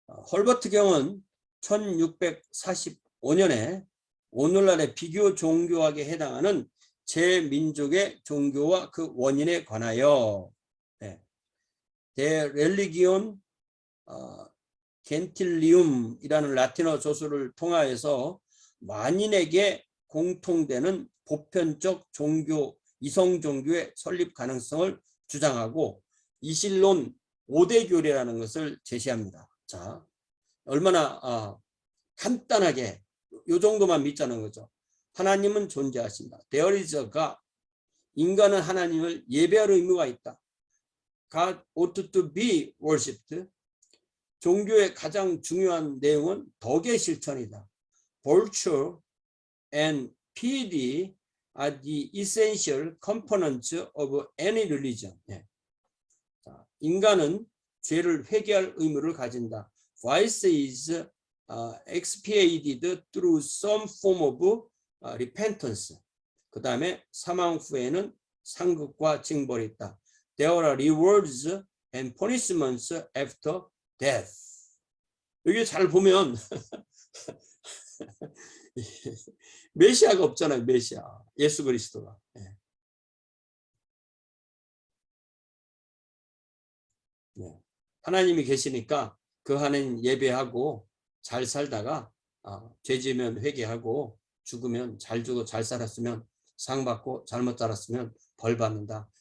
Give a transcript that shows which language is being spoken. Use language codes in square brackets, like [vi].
[ko] 헐버트 경은 1645년에 오늘날의 비교 종교학에 해당하는 제 민족의 종교와 그 원인에 관하여 데 렐리기온 겐틸리움이라는 라틴어 조서를 통하여서 만인에게 공통되는 보편적 종교, 이성 종교의 설립 가능성을 주장하고 이실론 5대 교리라는 것을 제시합니다. 자, 얼마나 간단하게 이 정도만 믿자는 거죠. 하나님은 존재하신다. [en] There is a God. [ko] 인간은 하나님을 예배할 의무가 있다. [en] God ought to be worshipped. [ko] 종교의 가장 중요한 내용은 덕의 실천이다. [en] Virtue and piety are the essential components of any religion. [ko] 자, 인간은 죄를 회개할 의무를 가진다. [en] Vice is expiated through some form of repentance. [ko] 그 다음에 사망 후에는 상급과 징벌이 있다. [en] There are rewards and punishments after death. [ko] 여기 잘 보면 메시아가 없잖아요. 메시아. 예수 그리스도가. 하나님이 계시니까 그 하나님 예배하고 잘 살다가 죄 지으면 회개하고 죽으면 잘 죽어 잘 살았으면 상 받고 잘못 살았으면 벌 받는다.